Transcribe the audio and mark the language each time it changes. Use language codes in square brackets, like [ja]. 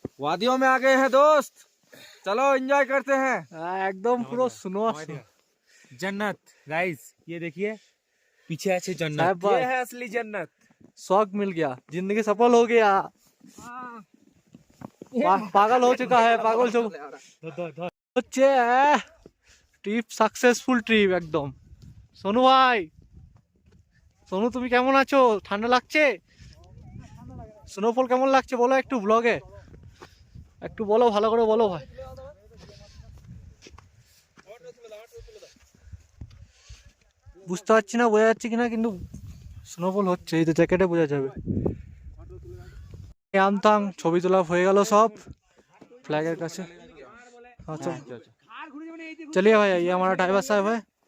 [hi] वादियों में आ गए हैं दोस्त, चलो एंजॉय करते हैं। [bn] একদম পুরো স্নো [hi] जन्नत गाइस, ये देखिए पीछे है साहब जन्नत, भाई। ये है असली जन्नत। शौक मिल गया, जिंदगी सफल हो गया। पागल हो चुका है, पागल [bn] হচ্ছে ট্রিপ সাকসেসফুল ট্রিপ একদম। সোনু ভাই, সোনু তুমি কেমন আছো? ঠান্ডা লাগছে? স্নোফল কেমন লাগছে বলো একটু ব্লগে, একটু বলো, ভালো করে বলো ভাই। বুঝতে পারছি না বোঝা যাচ্ছে কিনা, কিন্তু স্নোফল হচ্ছে, এই তো জ্যাকেটে বোঝা যাবে। ইয়ামথাং ছবি তোলা হয়ে গেল সব फ्लैगर কাছে। [hi] আচ্ছা चलिए भाई, ये हमारा ड्राइवर साहब है,